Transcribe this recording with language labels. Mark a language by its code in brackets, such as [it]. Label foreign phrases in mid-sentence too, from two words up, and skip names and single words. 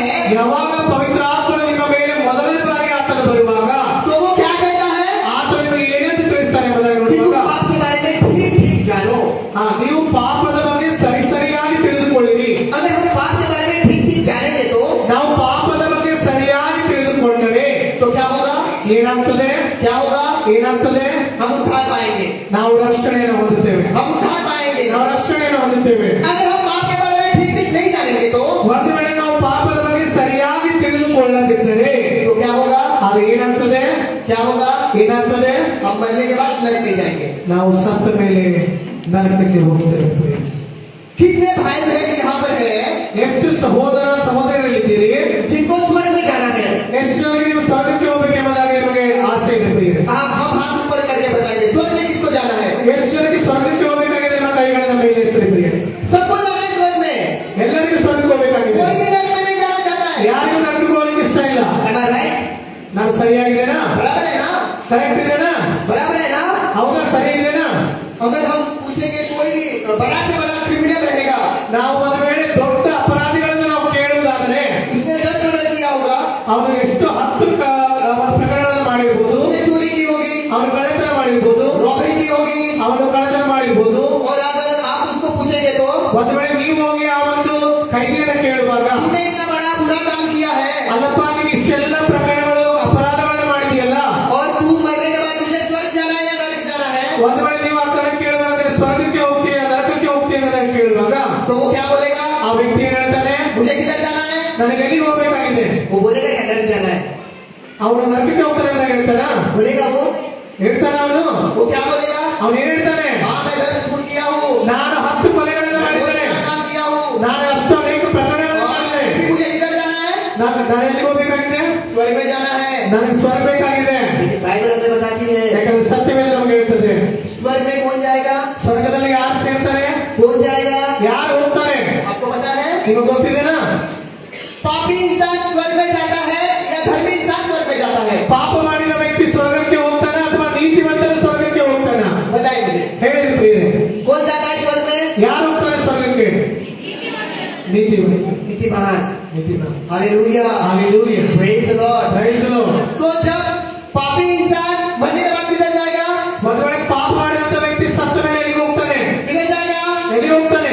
[kn] ಯಾವಾಗ ಪವಿತ್ರ ಆತ್ಮನು ನಿಮ್ಮ ಮೇಲೆ ಮೊದಲನೇ ಬಾರಿಗೆ ಆತನು ಬರುವಾಗ [hi] तो वो क्या कहता है [kn] ಆತನು ನಿಮಗೆ ಏನಂತ ತಿಳಿಸ್ತಾನೆ ಎಂಬುದಾಗಿ [hi] कि तुम [kn] ನೋಡುವಾಗ [hi] पाप के बारे में ठीक ठीक जानो। [kn] ನೀವು ಪಾಪದ ಬಗ್ಗೆ ಸರಿಯಾಗಿ ತಿಳಿದುಕೊಳ್ಳಿರಿ. [hi] अगर हम पाप के बारे में ठीक ठीक जानेंगे तो [kn] ನಾವು ಪಾಪದ ಬಗ್ಗೆ ಸರಿಯಾಗಿ ತಿಳಿದುಕೊಂಡರೆ [hi] क्या होगा? [kn] ಏನಾಗ್ತದೆ? [hi] क्या होगा? [kn] ಏನಾಗ್ತದೆ? [hi] हम उद्धार पाएंगे, [kn] ನಾವು ರಕ್ಷಣೆಯನ್ನು ಹೊಂದುತ್ತೇವೆ. [hi] हम उद्धार पाएंगे। [kn] ನಾವು ರಕ್ಷಣೆಯನ್ನು ಹೊಂದುತ್ತೇವೆ. [hi] अगर हम पाप के बारे में ठीक ठीक नहीं जानेंगे तो [kn] ಒಂದು ವೇಳೆ ನಾವು ಪಾಪದ ಬಗ್ಗೆ ಸರಿಯಾಗಿ ತಿಳಿದುಕೊಳ್ಳದಿದ್ದರೆ [hi] क्या होगा? [kn] ಅದು ಏನಾಗ್ತದೆ? [hi] क्या होगा? [kn] ಏನಾಗ್ತದೆ? [hi] हम मरने के बाद नरक में जाएंगे। [kn] ನಾವು ಸತ್ತ ಮೇಲೆ ನರಕಕ್ಕೆ ಹೋಗುತ್ತೇವೆ. [hi] कितने भाई बहन यहाँ पर है [kn] ಎಷ್ಟು ಸಹೋದರ ಸಹೋದರಿಯರಿದ್ದೀರಿ? [hi] जिनको स्वर्ग में जाना है? [kn] ಎಷ್ಟು ಜನರಿಗೆ ನೀವು ಸ್ವರ್ಗಕ್ಕೆ ಹೋಗಬೇಕೆಂಬುದಾಗಿ ನಿಮಗೆ ಆಸೆ ಇದೆ ಪ್ರಿಯರೇ? [hi] हम हाथ ऊपर करके बताएंगे स्वर्ग में किसको जाना है? [kn] ಎಷ್ಟು ಜನರಿಗೆ ಸ್ವರ್ಗಕ್ಕೆ ಹೋಗಬೇಕಾಗಿದೆ ನಿಮ್ಮ ಕೈಗಳ ಮೇಲೆ ಎತ್ತಿರಿ ಪ್ರಿಯರೇ? [hi] सबको जाना है स्वर्ग में। [kn] ಎಲ್ಲರಿಗೂ ಸ್ವರ್ಗಕ್ಕೆ ಹೋಗಬೇಕಾಗಿದೆ. [hi] कोई भी नरक में नहीं जाना चाहता है। [kn] ಯಾರಿಗೂ ನರಕಕ್ಕೆ ಹೋಗಲಿಕ್ಕೆ ಇಷ್ಟ ಇಲ್ಲ. [en] Am I right? [kn] ನಾನು ಸರಿಯಾಗಿದ್ದೇನಾ? [hi] बराबर है ना? [kn] ಕರೆಕ್ಟ್ ಇದೆನಾ? [hi] बराबर है ना? [kn] ಹೌದಾ? ಸರಿ ಇದೆನಾ? [hi] अगर हम पूछेंगे कोई भी बड़ा से बड़ा क्रिमिनल रहेगा, [kn] ನಾವು ಒಂದು ವೇಳೆ ದೊಡ್ಡ ಅಪರಾಧಿಗಳನ್ನು ನಾವು ಕೇಳುವುದಾದರೆ [hi] उसने 10 मर्डर किया होगा, [kn] ಅವನು ಎಷ್ಟು 10 ಪ್ರಕರಣಗಳನ್ನು ಮಾಡಿರ್ಬೋದು, [hi] उसने चोरी की होगी, [kn] ಅವನು ಕಳ್ಳತನ ಮಾಡಿರ್ಬೋದು, [hi] रॉबरी की होगी। [kn] ಅವನು ಕಳ್ಳತನ ಮಾಡಿರ್ಬೋದು. [hi] और अगर आप उसको पूछेंगे तो [kn] ಒಂದು ವೇಳೆ ನೀವು ಹೋಗಿ ಆ ಒಂದು ಖೈದಿಯನ್ನು ಕೇಳುವಾಗ [hi] तुमने इतना बड़ा बुरा काम किया है [kn] ಅಲ್ಲಪ್ಪ ನೀವು ಇಷ್ಟೆಲ್ಲ ಪ್ರಕರಣಗಳು ಅಪರಾಧಗಳನ್ನು ಮಾಡಿದೆಯಲ್ಲ, [hi] और तू मरने के बाद तुझे स्वर्ग जाना है या नरक जाना है, [kn] ಒಂದು ವೇಳೆ ನೀವು ಆ ಕಡೆ ಕೇಳುವಾಗ ನೀನು ಸ್ವರ್ಗಕ್ಕೆ ಹೋಗ್ತೀಯ ನರಕಕ್ಕೆ ಹೋಗ್ತೀಯ ಎಂಬುದಾಗಿ ಕೇಳುವಾಗ [hi] तो वो क्या बोलेगा? [kn] ಆ ವ್ಯಕ್ತಿ ಏನ್ ಹೇಳ್ತಾನೆ? [hi] मुझे किधर जाना है? [kn] ನನಗೆ ಎಲ್ಲಿಗೆ ಹೋಗಬೇಕಾಗಿದೆ? [hi] वो बोलेगा क्या नरक जाना है? [kn] ಅವನು ನರಕಕ್ಕೆ ಹೋಗ್ತಾನೆ ಎಂಬುದಾಗಿ ಹೇಳ್ತಾನ? [hi] बोलेगा वो? [kn] ಹೇಳ್ತಾನ ಅವನು? [hi] वो क्या बोलेगा? [kn] ಅವನು ಏನ್ ಹೇಳ್ತಾನೆ? [hi] हाँ मैं 10 खून किया हूँ, [kn] ನಾನು 10 ಕೊಲೆಗಳನ್ನು [hi] बहुत [kn] ಮಾಡಿದ್ದೇನೆ, [hi] बड़ा काम किया हूँ, [kn] ನಾನು ಅಷ್ಟು ಅನೇಕ ಪ್ರಕರಣಗಳನ್ನು ಮಾಡಿದ್ದೇನೆ. [hi] फिर मुझे किधर जाना है? [kn] ನಾನು ಎಲ್ಲಿಗೆ ಹೋಗಬೇಕಾಗಿದೆ? [hi] स्वर्ग में जाना है। [kn] ನನಗೆ ಸ್ವರ್ಗ ಬೇಕಾಗಿದೆ. [hi] लेकिन बाइबल हमें बताती है [kn] ಯಾಕಂದ್ರೆ ಸತ್ಯವೇದ ನಮಗೆ ಹೇಳ್ತದೆ [hi] स्वर्ग में कौन जाएगा? [kn] ಸ್ವರ್ಗದಲ್ಲಿ ಯಾರು ಸೇರ್ತಾರೆ? [hi] कौन जाएगा? [kn] ಯಾರು ಹೋಗ್ತಾರೆ? [hi] आपको पता है? [kn] ನಿಮಗೆ ಗೊತ್ತಿದೆನಾ? [hi] पापी इंसान स्वर्ग में जाता है या धर्मी इंसान स्वर्ग में जाता है? [kn] ಪಾಪ ಮಾಡಿದ ವ್ಯಕ್ತಿ ಸ್ವರ್ಗಕ್ಕೆ ಹೋಗ್ತಾನ ಅಥವಾ ನೀತಿವಂತರು ಸ್ವರ್ಗಕ್ಕೆ ಹೋಗ್ತಾನ? [hi] बताइए मुझे, [kn] ಹೇಳಿರಿ ಪ್ರಿಯರೇ, [hi] कौन जाता है स्वर्ग में? [kn] ಯಾರು ಹೋಗ್ತಾರೆ ಸ್ವರ್ಗಕ್ಕೆ? ನೀತಿವಂತ. [hi] नीतिमान। [kn] ನೀತಿವಂತ. [hi] हालेलुया, [en] Hallelujah. Praise the Lord. Praise the Lord. [hi] तो जब पापी इंसान मरने के बाद किधर जाएगा? [kn] ಒಂದು ವೇಳೆ ಪಾಪ ಮಾಡಿದಂತ ವ್ಯಕ್ತಿ ಸತ್ತ ಮೇಲೆ ಎಲ್ಲಿಗೆ ಹೋಗ್ತಾನೆ? [hi] किधर जाएगा? [kn] ಎಲ್ಲಿಗೆ ಹೋಗ್ತಾನೆ?